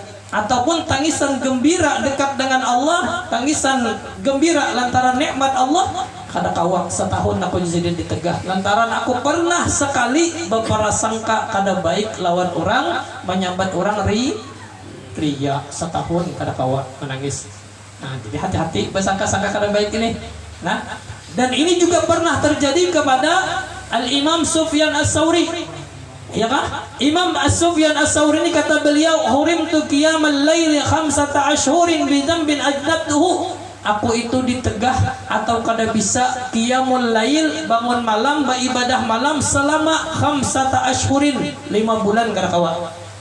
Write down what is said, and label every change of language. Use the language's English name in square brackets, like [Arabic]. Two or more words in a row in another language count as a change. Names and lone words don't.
[Banjar] Ataupun tangisan gembira dekat dengan Allah, tangisan gembira lantaran nikmat Allah, kada kawak 1 tahun aku jadi ditegah lantaran aku pernah sekali berprasangka kada baik lawan orang, menyambat orang riya. 1 tahun kada kawak menangis. Nah, jadi hati-hati bersangka-sangka kada baik ini. [Indonesian] Nah, dan ini juga pernah terjadi kepada Al-Imam Sufyan As-Sawri. Ya kan? Imam As-Sufyan As-Sawri ini kata beliau, [Arabic] "حرمت قيام الليل 5 أشهر بذنب أجنبته." [Banjar] Aku itu ditegah atau kada bisa [Arabic] قيام الليل, [Banjar] bangun malam, beribadah malam selama 5 ashhurin, 5 bulan kada kawa.